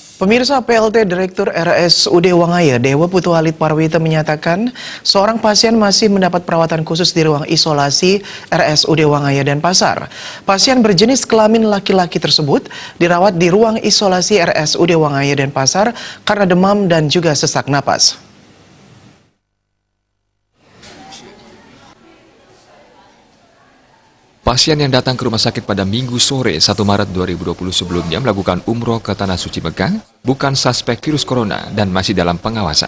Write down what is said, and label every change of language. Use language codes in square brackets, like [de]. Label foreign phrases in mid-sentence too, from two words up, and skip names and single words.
[id] Pemirsa, PLT Direktur RSUD Wangaya, Dewa Putu Alit Parwita menyatakan seorang pasien masih mendapat perawatan khusus di ruang isolasi RSUD Wangaya dan Pasar. Pasien berjenis kelamin laki-laki tersebut dirawat di ruang isolasi RSUD Wangaya dan Pasar karena demam dan juga sesak napas. Pasien yang datang ke rumah sakit pada Minggu sore 1 Maret 2020 sebelumnya melakukan umroh ke Tanah Suci Mekah, bukan suspek virus corona dan masih dalam pengawasan.